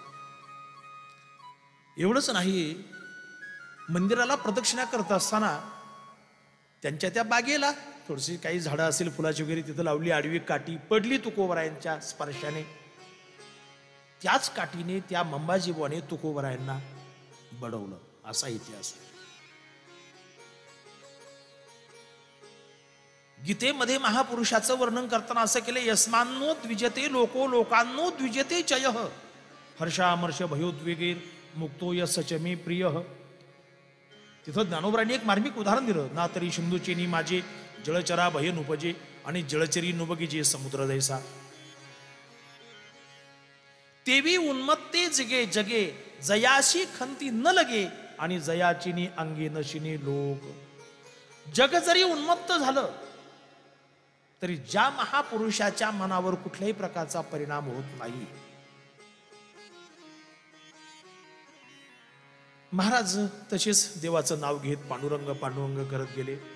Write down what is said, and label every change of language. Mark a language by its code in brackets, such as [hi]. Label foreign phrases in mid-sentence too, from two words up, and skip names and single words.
[mr] एवढंच नाही, मंदिराला प्रदक्षिणा करत असताना त्यांच्या त्या बागेला थोडीशी काही झाडं असेल फुलाची वगैरे तिथं लावली, आडवी काठी पडली तुकोबरायांच्या स्पर्शाने. त्याच काठीने त्या मंबाजी बुवाने तुकोबरायांना बडवलं, असा इतिहास आहे. गीतेमध्ये महापुरुषाचं वर्णन करताना असं केलं, [sa] यस्मान्नो द्विजते लोको लोकांनो द्विजते चयः हर्षामर्ष भयोद्वेगेर मुक्तो यस्य मे प्रियः. [mr] तिथं ज्ञानोबरांनी एक मार्मिक उदाहरण दिलं, ना तरी सिंधुचेनी माझे जळचरा भय नुपजे आणि जळचरी नुबगी जे समुद्र दैसा. तेवी उन्मत्ते जगे जगे जयाशी खंती न लगे आणि जयाचिनी अंगी नशिनी लोक. जग जरी उन्मत्त झालं तरी ज्या महापुरुषाच्या मनावर कुठल्याही प्रकारचा परिणाम होत नाही. महाराज तसेच देवाचं नाव घेत पांडुरंग पांडुरंग करत गेले.